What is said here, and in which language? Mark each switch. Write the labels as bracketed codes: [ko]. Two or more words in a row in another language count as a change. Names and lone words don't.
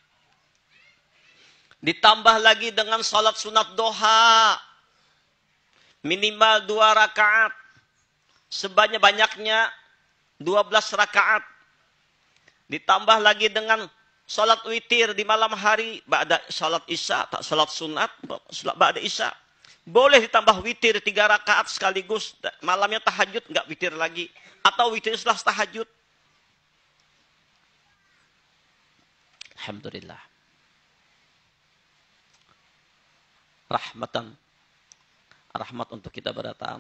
[id] Ditambah lagi dengan salat sunat doha. Minimal 2 rakaat. Sebanyak-banyaknya 12 rakaat. Ditambah lagi dengan salat witir di malam hari. Ba'da salat isya, tak salat sunat, ba'da isya. Boleh ditambah witir 3 rakaat sekaligus. Malamnya tahajud, enggak witir lagi. Atau witir setelah tahajud. Alhamdulillah. Rahmat untuk kita berataan.